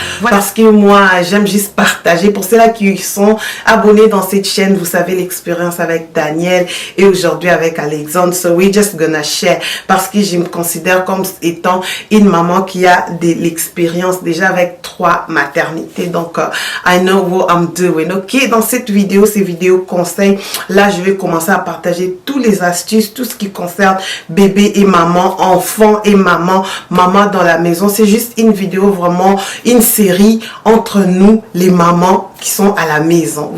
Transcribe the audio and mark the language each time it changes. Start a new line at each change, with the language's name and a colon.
French: Parce que moi, j'aime juste partager. Pour ceux-là qui sont abonnés dans cette chaîne, vous savez l'expérience avec Daniel et aujourd'hui avec Alexandre.
English: So we're just gonna share.
French: Parce que je me considère comme étant une maman qui a de l'expérience déjà avec 3 maternités.
English: Donc, I know what I'm doing.
French: Ok, dans cette vidéo, ces vidéos conseils, là, je vais commencer à partager tous les astuces, tout ce qui concerne bébé et maman, enfant et maman, maman dans la maison. C'est juste une vidéo, vraiment une série entre nous les mamans qui sont à la maison.